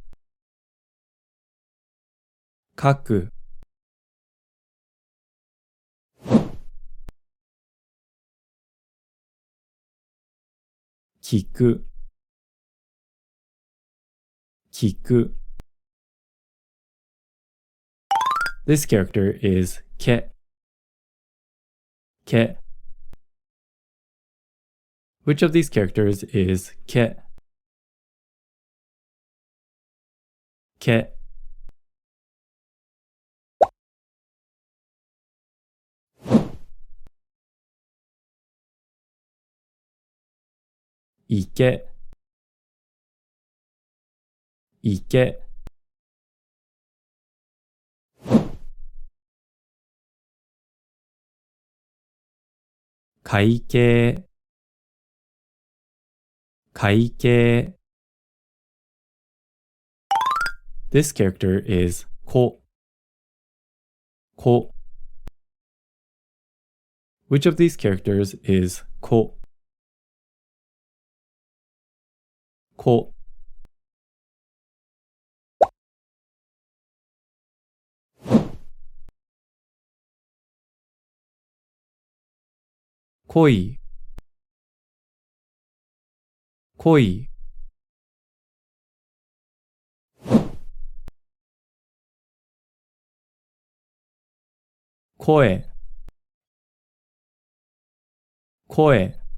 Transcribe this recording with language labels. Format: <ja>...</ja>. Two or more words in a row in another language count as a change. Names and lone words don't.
<ja>Kaku. Kiku. Kiku.</ja> <en>This character is ke.</en> <ja>Ke.</ja> <en>Which of these characters is ke?</en> <ja>Ke. Ike. Ike. Kaikei. Kaikei.</ja> <en>This character is ko.</en> <ja>Ko.</ja> <en>Which of these characters is ko?</en> <ja>Ko. Koi. Koi. 声、声。</ja>